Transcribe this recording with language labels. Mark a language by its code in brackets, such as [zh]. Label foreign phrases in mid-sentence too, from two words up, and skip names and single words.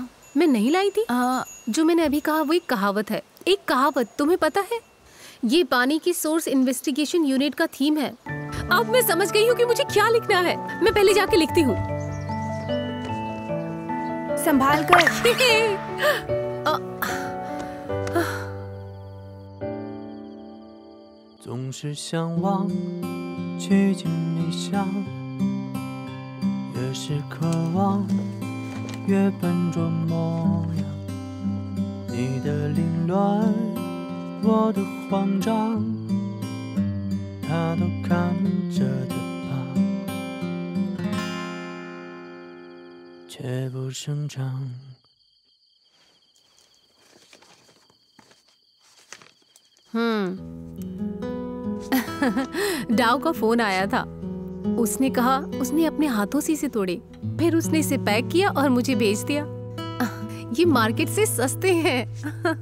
[hi] मैं नहीं लाई थी। जो मैंने अभी कहा वो एक कहावत है। एक कहावत तुम्हें पता है? ये पानी की [en] source investigation unit [hi] का थीम है। अब मैं समझ गई हूँ कि मुझे क्या लिखना है। मैं पहले जाके लिखती हूँ। संभाल कर। [zh] 总是向往趋近理想，越是渴望越笨拙模样。你的凌乱，我的慌张，他都看着的吧，却不声张。 [hi] डाव का फोन आया था। उसने कहा उसने अपने हाथों से इसे तोड़े, फिर उसने इसे पैक किया और मुझे भेज दिया। ये मार्केट से सस्ते हैं।